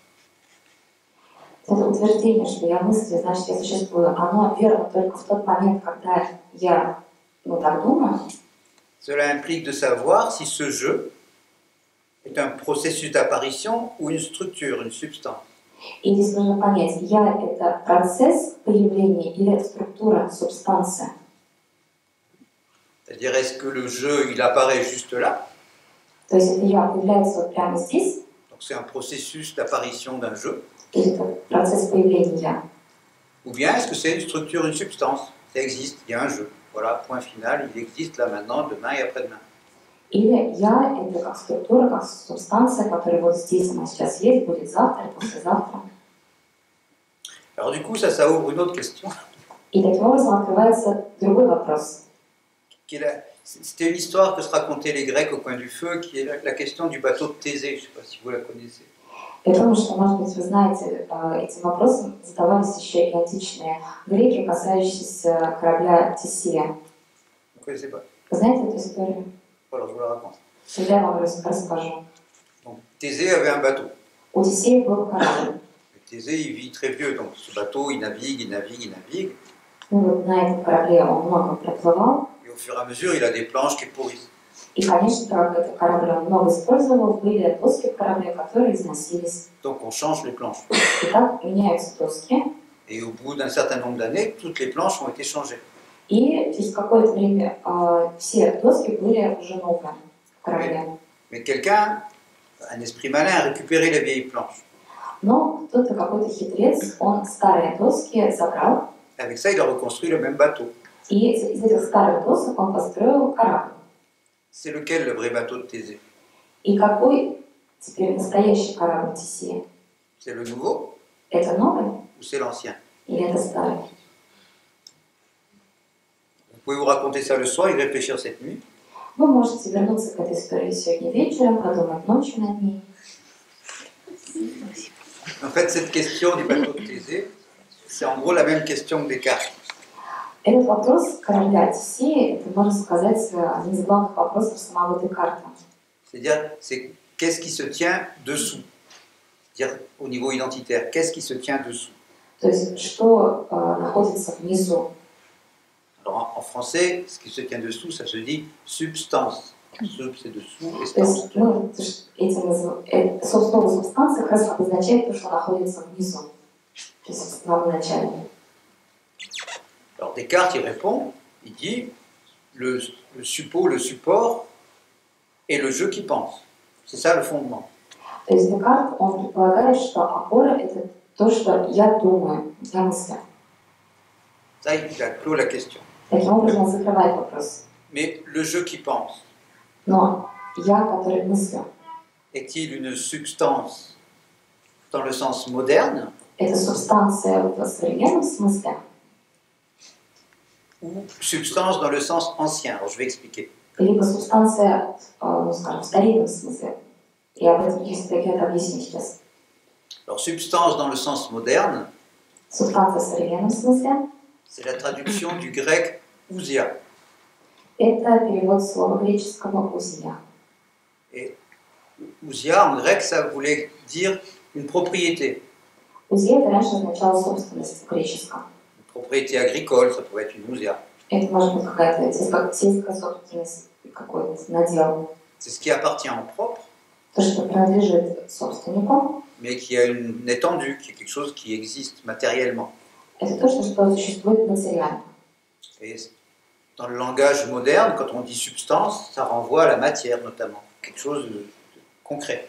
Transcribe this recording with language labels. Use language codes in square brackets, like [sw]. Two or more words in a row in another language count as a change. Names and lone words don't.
[ru] Это утверждение, что я мыслю, значит, я существую, оно верно только в тот момент, когда я так думаю. [fr] Cela implique de savoir si ce je est un processus d'apparition ou une structure, une substance. [ru] И здесь нужно понять, я — это процесс появления или это структура, субстанция. [fr] C'est-à-dire, est-ce que le je, il apparaît juste là? [ru] То есть это я появляется вот прямо здесь? [fr] Donc c'est un processus d'apparition d'un je. [ru] Или это процесс появления я? [fr] Ou bien est-ce que c'est une structure, une substance? Ça existe, il y a un je. Voilà, point final, il existe là maintenant, demain et après-demain. [ru] Или я — это как структура, как субстанция, которая вот здесь она сейчас есть, будет завтра, послезавтра. [fr] Alors du coup, ça ouvre une autre question. [ru] И таким образом открывается другой вопрос. [fr] C'était une histoire que se racontaient les Grecs au coin du feu, qui est la question du bateau de Thésée. Je ne sais pas si vous la connaissez. [ru] Я думаю, что, может быть, вы знаете, этим вопросом задавались еще и античные греки, касающиеся корабля Тесея. [fr] Vous ne connaissez pas? [ru] Вы знаете эту историю? [fr] Alors je vous la raconte. [ru] Я вам расскажу. [fr] Donc, Thésée avait un bateau. [ru] У Тесея был корабль. [fr] Thésée, il vit très vieux, donc ce bateau, il navigue, il navigue, il navigue. [ru] Ну вот на этом корабле он много проплывал. [fr] Et au fur et à mesure, il a des planches qui pourrissent. [ru] И, конечно, как этот корабль он много использовал, были доски в корабле, которые износились. [fr] Donc on change les planches. [ru] И так меняются доски. [fr] Et au bout d'un certain nombre d'années, toutes les planches ont été changées. [ru] И через какое-то время все доски были уже новые в корабле. [fr] Mais quelqu'un, un esprit malin, a récupéré les vieilles planches. [ru] Но кто-то, какой-то хитрец, он старые доски забрал. [fr] Avec ça, il a reconstruit le même bateau. [ru] И из этих старых досок он построил корабль. [fr] C'est lequel le vrai bateau de Thésée? [ru] И какой теперь настоящий корабль Тесея? [fr] C'est le nouveau [ru] Это новый [fr] ou c'est l'ancien? [ru] или это старый? [fr] Vous pouvez vous raconter ça le soir et réfléchir cette nuit. [ru] Вы можете вернуться к этой истории сегодня вечером, подумать ночью над ней. [fr] En fait, cette question du bateau de Thésée, c'est en gros la même question que Descartes. [ru] Этот вопрос корабля Тесея, это, можно сказать, один из главных вопросов самого Декарта. [fr] C'est-à-dire, c'est qu'est-ce qui se tient dessous? C'est-à-dire, au niveau identitaire, qu'est-ce qui se tient dessous? [ru] То есть, что находится внизу? [fr] Alors, en français, ce qui se tient dessous, ça se dit substance. Sub, c'est dessous, et [ru] То есть, [fr] stance. [ru] мы этим, слово субстанция как раз обозначает то, что находится внизу. То есть, в самом начале. [fr] Alors Descartes, il répond, il dit, le support est le je qui pense. C'est ça le fondement. [ru] То есть Декарт, он предполагает, что опора – это то, что я думаю, я мыслю. [fr] Ça, il a clos la question. [ru] Таким образом, он закрывает вопрос. [fr] Mais le je qui pense, [ru] Но я, который мыслю, [fr] est-il une substance dans le sens moderne [ru] это субстанция в современном смысле [fr] ou substance dans le sens ancien? Alors je vais expliquer. [ru] либо субстанция, ну, скажем, в старинном смысле. И об этом я это объясню сейчас. [fr] Alors substance dans le sens moderne, [ru] Субстанция в современном смысле [fr] c'est la traduction du grec ousia. [ru] это перевод слова греческого «узия». [fr] Et ousia en grec, ça voulait dire une propriété. [ru] «Узия» это раньше означало собственность в греческом. [fr] Une propriété agricole, ça pouvait être une ousia. [ru] Это может быть какая-то сельская собственность, какой-то надел. [fr] C'est ce qui appartient en propre, [ru] То, что принадлежит собственнику, [fr] mais qui a une étendue, qui est quelque chose qui existe matériellement. [ru] это то, что существует материально. [fr] Et dans le langage moderne, quand on dit substance, ça renvoie à la matière notamment, quelque chose de concret.